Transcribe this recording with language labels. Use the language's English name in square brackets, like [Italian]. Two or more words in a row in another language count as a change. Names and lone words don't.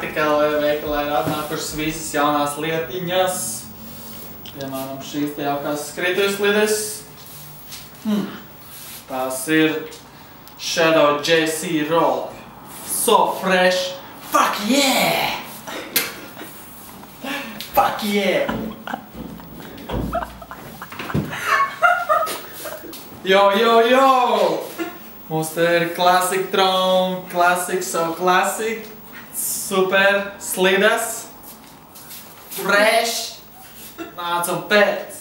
[Latvian] TLV veikalā ir atnākušas visas jaunās lietiņas. Piemēram, šīs te jaukās skrituļslides. Tās ir Shadow JC Roll. [English] So fresh. Fuck yeah! Fuck yeah! Yo, yo, yo! [Latvian] Mums te ir Classic Tron, Classic So Classic, super slidas, fresh, nāc un pēc.